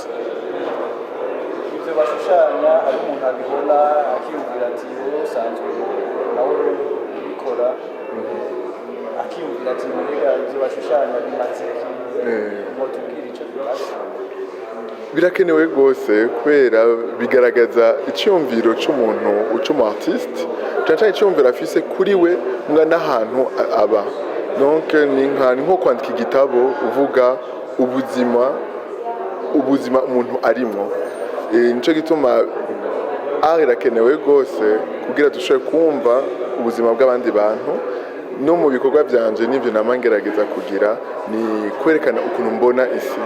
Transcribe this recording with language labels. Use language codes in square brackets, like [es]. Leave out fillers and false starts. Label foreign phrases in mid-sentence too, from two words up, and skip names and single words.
[rn] ibyo bashushanya hari umuntu abibona akiyumvira ati wowe usanzwe nawe ubikora akiyumvira ati mbega ibyo bashushanya bimaze ngo tubwire icyo bimaze. Birakenewe rwose kubera bigaragaza icyumviro cy'umuntu ucuma artiste, cyane icyumviro afise kuri we mwa n'ahantu aba. Donc ni nko kwandika igitabo uvuga ubuzima umuntu arimo. Nico gituma art irakenewe rwose kugira dushobore kumva ubuzima bw'abandi bantu. No mu bikorwa byanje n'ibyo namangerageza kugira ni kwerekana ukuntu mbona isi.